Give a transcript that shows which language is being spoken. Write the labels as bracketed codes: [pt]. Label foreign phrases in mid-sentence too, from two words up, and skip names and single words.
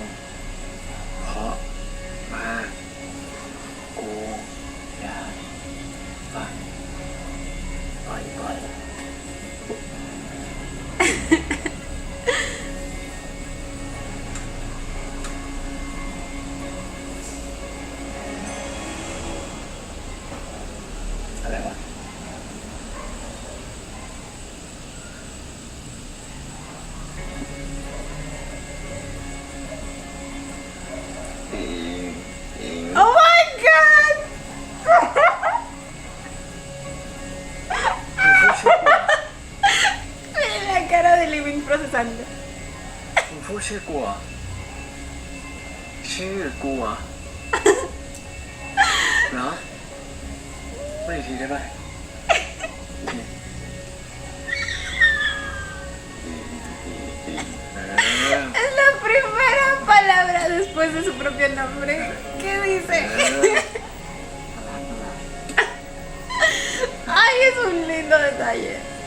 [th] เพราะมากกูอยากฟังบ่อยๆ อะไรวะ [en] Oh my god! [es] Miren la cara de Living procesando. [th] มึงพูดชื่อกูเหรอชื่อกูเหรอเหรอพูดอีกทีได้ป่ะ [es] Es la primera palabra después de su propio nombre. ¿Qué dice? Ay, es un lindo detalle.